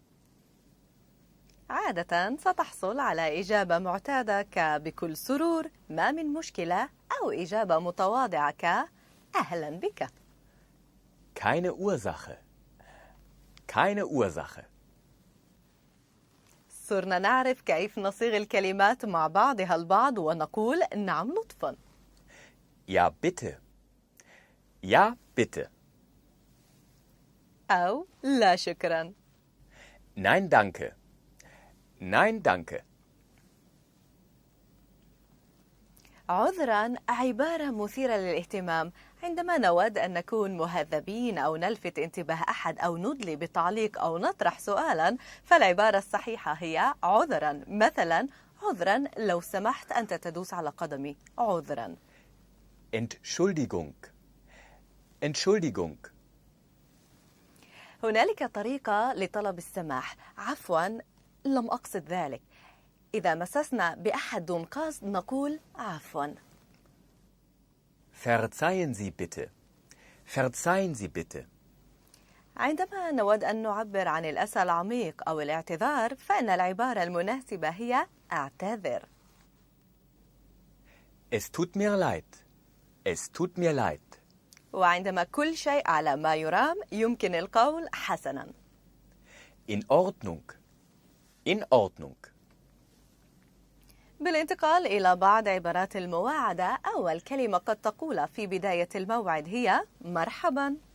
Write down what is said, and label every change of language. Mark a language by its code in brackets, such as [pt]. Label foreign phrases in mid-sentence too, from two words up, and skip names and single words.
[ar] عادة ستحصل على إجابة معتادة كبكل سرور ما من مشكلة أو إجابة متواضعة كأهلا بك. [de] Keine Ursache. Keine Ursache. [ar] صرنا نعرف كيف نصيغ الكلمات مع بعضها البعض ونقول نعم لطفا. [de] Ja, bitte. Ja, bitte. [ar] أو لا شكرا. [de] Nein, danke. Nein, danke. [ar] عذرا عبارة مثيرة للاهتمام. عندما نود أن نكون مهذبين أو نلفت انتباه أحد أو ندلي بتعليق أو نطرح سؤالا فالعبارة الصحيحة هي عذرا. مثلا عذرا لو سمحت أنت تدوس على قدمي. عذرا. [de] Entschuldigung. Entschuldigung. [ar] هنالك طريقة لطلب السماح. عفوا لم أقصد ذلك. إذا مسسنا بأحد دون قصد نقول عفوا. [de] Verzeihen Sie bitte. Verzeihen Sie bitte. [ar] عندما نود أن نعبر عن الأسى العميق أو الاعتذار فإن العبارة المناسبة هي أعتذر. [de] Es tut mir leid. Es tut mir leid. [ar] وعندما كل شيء على ما يرام يمكن القول حسنا. [de] In Ordnung. In Ordnung. [ar] بالانتقال إلى بعض عبارات المواعدة أول كلمة قد تقولها في بداية الموعد هي مرحبا.